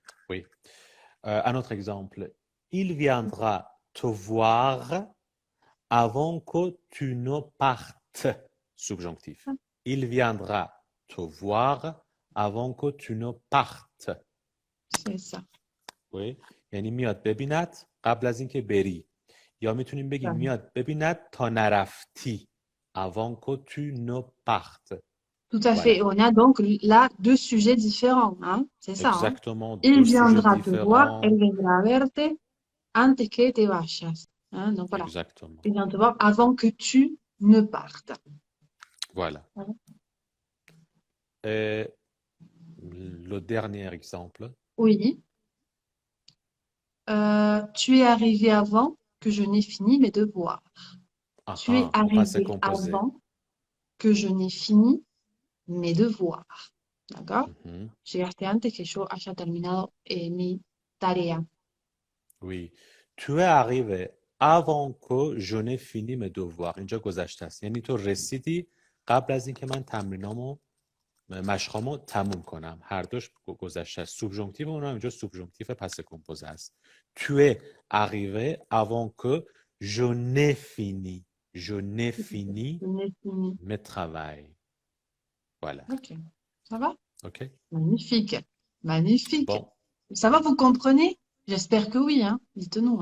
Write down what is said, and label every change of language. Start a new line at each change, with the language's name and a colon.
French: Oui. Un autre exemple. Il viendra te voir avant que tu ne partes. Subjonctif. Il viendra te voir avant que tu ne partes. C'est ça. Oui.
Persian: یعنی میاد ببیند قبل از اینکه بری. یا میتونیم بگیم میاد ببیند تا نرفتی.
French: Avant que tu ne partes. Tout à Voilà. fait. On a donc là deux sujets différents, hein. C'est ça, hein. Exactement. Il Deux sujets viendra te voir, différents.
Spanish: él vendrá a verte antes que te vayas.
French: Hein. Donc voilà. Exactement. Il vient te voir avant que tu ne partes. Voilà. Voilà. Et le dernier exemple. Oui. Tu es arrivé avant que je n'ai fini mes devoirs. Tu es Au passé arrivé composé. avant que je n'ai fini mes devoirs.
Spanish: ¿D'accord? Llegaste antes que yo haya terminado mi tarea.
French: Oui. Tu es arrivé avant que je n'ai fini mes devoirs.
Persian: اینجا گذشته است. یعنی تو رسیدی قبل از اینکه من تمرینامو مشقامو تموم کنم. هر دوش گذشته است. سوبژانکتیو اونم اینجا سوبژانکتیو پس کمپوزه است.
French: Tu es arrivé avant que je n'ai fini. Je n'ai fini mes travail. Voilà. Ok. Ça va? Ok. Magnifique. Magnifique. Bon. Ça va, vous comprenez? J'espère que oui, hein. Dites-nous.